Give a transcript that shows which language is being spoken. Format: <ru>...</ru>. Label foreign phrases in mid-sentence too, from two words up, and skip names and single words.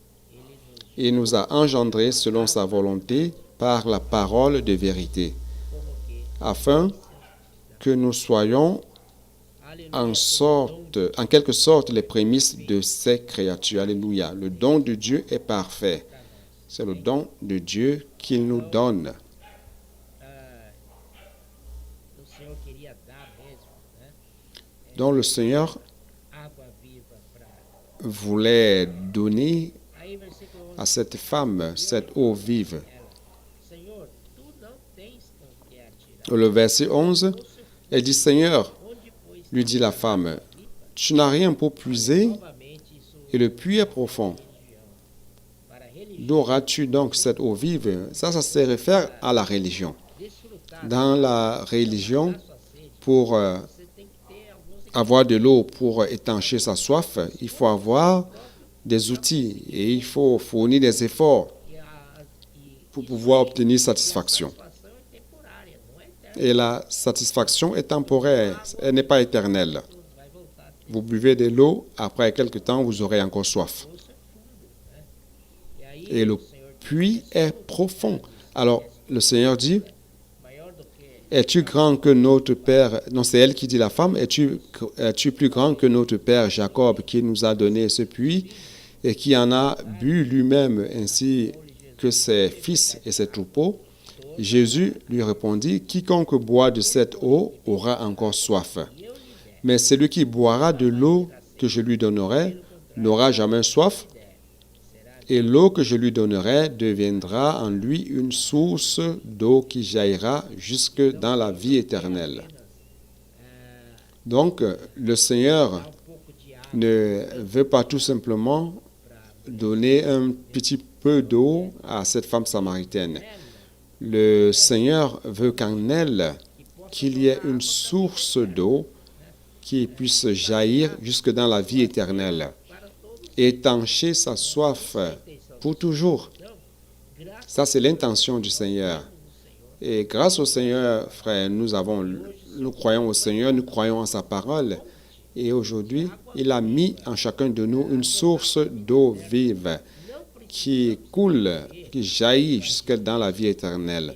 <fr>Il nous a engendrés selon sa volonté par la parole de vérité,</fr> <pt>como que</pt> <fr>afin que nous soyons</fr> <pt>aleluia,</pt> <fr>en quelque sorte les prémices de ces créatures. Alléluia. Le don de Dieu est parfait.</fr> <pt>para nós.</pt> <fr>C'est le don de Dieu qu'il nous donne.</fr> <pt>Ah, o Senhor queria dar mesmo, né?</pt> <fr>Donc le Seigneur</fr> <pt>Água viva para.</pt> <fr>voulait donner</fr> <pt>Aí versículo 11.</pt> <fr>à cette femme cette eau vive.</fr> <pt>Ela, Senhor, tu não tens com que atirar.</pt> <fr>Le verset 11, elle dit, Seigneur,</fr> <pt>Onde, pois,</pt> <fr>lui dit la femme, tu n'as rien pour puiser</fr> <pt>novamente isso</pt> <fr>et le puits est profond.</fr> <pt>religião? Para religião,</pt> <fr>D'où auras-tu donc cette eau vive? Ça se réfère à la religion.</fr> <pt>desfrutar</pt> <fr>Dans la religion,</fr> <pt>da sua sede,</pt> <fr>pour</fr> <pt>você tem que ter alguns</pt> <fr>avoir de l'eau pour étancher sa soif, il faut avoir des outils et il faut fournir des efforts</fr> <pt>e</pt> <fr>pour pouvoir obtenir satisfaction.</fr> <pt>satisfação é temporária, não é eterna.</pt> <fr>Et la satisfaction est temporaire, elle n'est pas éternelle.</fr> <pt>Vai voltar a ter</pt> <fr>Vous buvez de l'eau, après quelque temps, vous aurez encore soif.</fr> <pt>poço é fundo, né? E aí</pt> <fr>Et le</fr> <pt>o Senhor</pt> <fr>puits est profond. Alors, le Seigneur dit,</fr> <pt>maior do que</pt> <fr>es-tu grand que notre Père? Non, c'est elle qui dit la femme, es-tu plus grand que notre Père Jacob qui nous a donné ce puits et qui en a bu lui-même ainsi que ses fils et ses troupeaux? Jésus lui répondit, quiconque boit de cette eau aura encore soif. Mais celui qui boira de l'eau que je lui donnerai n'aura jamais soif, et l'eau que je lui donnerai deviendra en lui une source d'eau qui jaillira jusque dans la vie éternelle. Donc, le Seigneur</fr> <pt>um pouco de água</pt> <fr>ne veut pas tout simplement donner un petit peu d'eau à cette femme samaritaine. Le Seigneur veut qu'en elle, qu'il y ait une source d'eau qui puisse jaillir jusque dans la vie éternelle,</fr> <pt>para todos.</pt> <fr>étancher sa soif pour toujours.</fr> <pt>Então, graças</pt> <fr>Ça, c'est l'intention du Seigneur.</fr> <pt>ao Senhor,</pt> <fr>Et grâce au Seigneur, frère, nous croyons au Seigneur, nous croyons en sa parole. Et aujourd'hui, il a mis en chacun de nous une source d'eau vive qui coule, qui jaillit jusque dans la vie éternelle.</fr>